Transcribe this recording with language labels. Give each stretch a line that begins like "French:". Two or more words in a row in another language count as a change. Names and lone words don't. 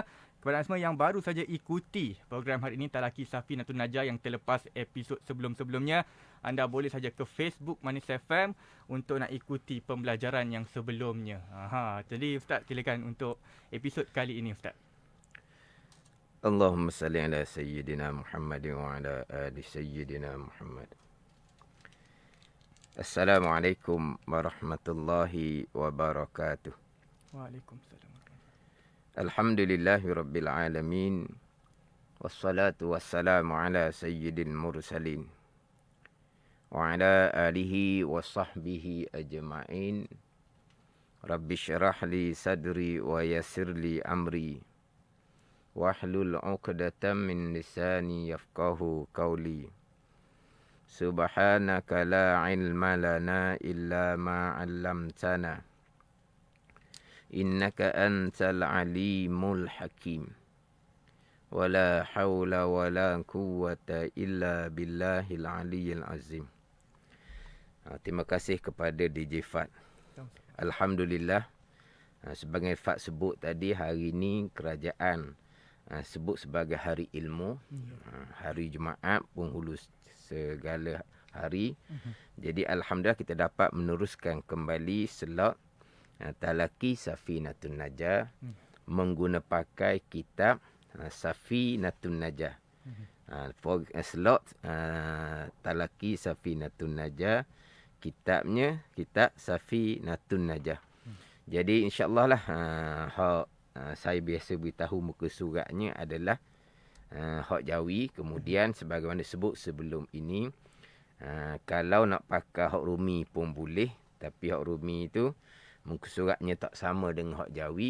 Malay: Kepada semua yang baru saja ikuti program hari ini Talaki Safinatun Najah yang terlepas episod sebelum-sebelumnya, anda boleh saja ke Facebook Manis FM untuk nak ikuti pembelajaran yang sebelumnya. Jadi Ustaz, silakan untuk episod kali ini Ustaz.
Arabic: اللهم صل على سيدنا محمد وعلى آل سيدنا محمد. السلام عليكم ورحمة الله وبركاته. Waalaikumsalam. الحمد لله رب العالمين. والصلاة والسلام على سيد المرسلين وعلى آله وصحبه أجمعين. رب اشرح لي صدري ويسر لي أمري واحلل عقدة من لساني يفقهوا قولي. سبحانك لا علم لنا إلا ما علمتنا. إنك أنت العليم الحكيم. ولا حول ولا قوة إلا بالله العلي العظيم.
Malay: Terima kasih kepada DJ Fat. Alhamdulillah. Sebagai Fat sebut tadi, hari ini kerajaan sebut sebagai hari ilmu. Hari Jumaat, penghulu segala hari. Jadi alhamdulillah kita dapat meneruskan kembali slot Talaki Safinatun Najah menggunakan pakai kitab Safinatun Najah. Slot Talaki Safinatun Najah, kitabnya kitab Safinatun Najah. Jadi insya-Allah lah saya biasa beritahu muka suratnya adalah hak Jawi. Kemudian sebagaimana disebut sebelum ini, kalau nak pakai hak Rumi pun boleh, tapi hak Rumi itu muka suratnya tak sama dengan hak Jawi.